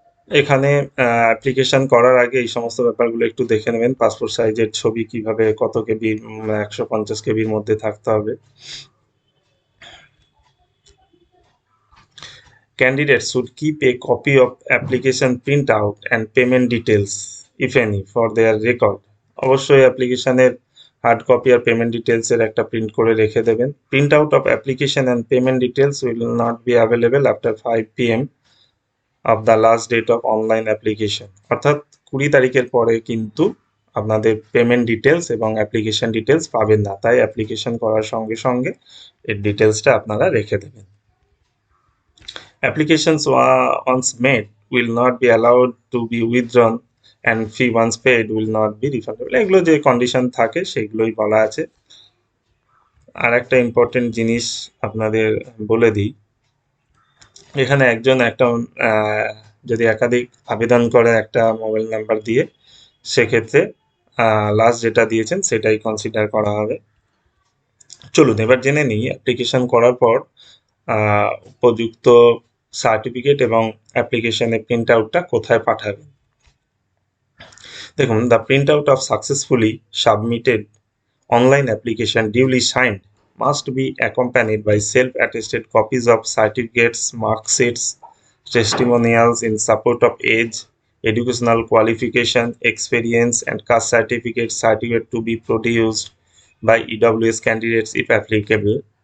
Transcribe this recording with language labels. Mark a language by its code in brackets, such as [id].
[bn] এখানে অ্যাপ্লিকেশন করার আগে এই সমস্ত ব্যাপারগুলো একটু দেখে নেবেন। পাসপোর্ট সাইজের ছবি কিভাবে, কত কেবি, 150 কেবির মধ্যে থাকতে হবে। [en] Candidates should keep a copy of application printout and payment details, if any, for their record. [bn] অবশ্যই অ্যাপ্লিকেশনের হার্ড কপি আর পেমেন্ট ডিটেলসের একটা প্রিন্ট করে রেখে দেবেন। [en] Print out of application and payment details will not be available after 5 PM of the last date of online application. [bn] অর্থাৎ 20 তারিখের পরে কিন্তু আপনাদের পেমেন্ট ডিটেলস এবং অ্যাপ্লিকেশন ডিটেলস পাবেন না, তাই অ্যাপ্লিকেশন করার সঙ্গে সঙ্গে এর ডিটেলসটা আপনারা রেখে দেবেন। [en] Applications once made will not be allowed to be withdrawn and fee once paid will not be refundable. [bn] এগুলো যে কন্ডিশন থাকে সেগুলোই বলা আছে। আর একটা ইম্পর্টেন্ট জিনিস আপনাদের বলে দিই, এখানে একজন একটা যদি একাধিক আবেদন করে একটা মোবাইল নাম্বার দিয়ে, সেক্ষেত্রে লাস্ট যেটা দিয়েছেন সেটাই কনসিডার করা হবে। চলুন এবার জেনে নিই অ্যাপ্লিকেশন করার পর উপযুক্ত সার্টিফিকেট এবং অ্যাপ্লিকেশনের প্রিন্ট আউটটা কোথায় পাঠাবেন। [en] দেখুন, the print out of successfully submitted online application duly signed must be accompanied by self-attested copies of certificates, marksheets, testimonials in support of age, educational qualification, experience, and caste certificate to be produced by EWS candidates if applicable,